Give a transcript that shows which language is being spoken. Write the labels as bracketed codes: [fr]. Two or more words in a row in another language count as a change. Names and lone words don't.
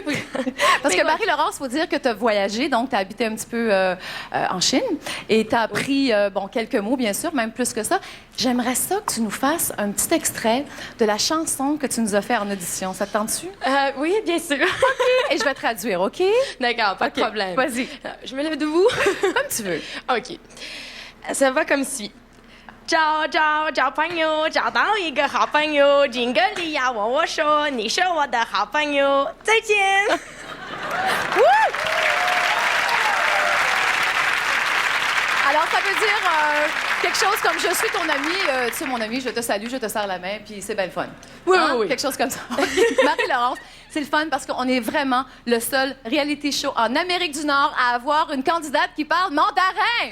[fr] Parce que Marie-Laurence, il faut dire que tu as voyagé, donc tu as habité un petit peu en Chine et tu as appris, quelques mots, bien sûr, même plus que ça. J'aimerais ça que tu nous fasses un petit extrait de la chanson que tu nous as fait en audition. Ça te tente-tu? Oui, bien sûr. OK. Et je vais traduire, OK? D'accord, pas de problème. Vas-y. Je me lève debout. Comme tu veux. OK. Ça va comme suit. [zh] 找朋友，找到一个好朋友，敬个礼呀，我说你是我的好朋友，再见。 [fr] Alors, ça veut dire quelque chose comme je suis ton ami, tu sais, mon ami, je te salue, je te serre la main, puis c'est bien le fun. Oui, hein? Oui. Quelque chose comme ça. Marie-Laurence, c'est le fun parce qu'on est vraiment le seul [en] reality show [fr] en Amérique du Nord à avoir une candidate qui parle mandarin.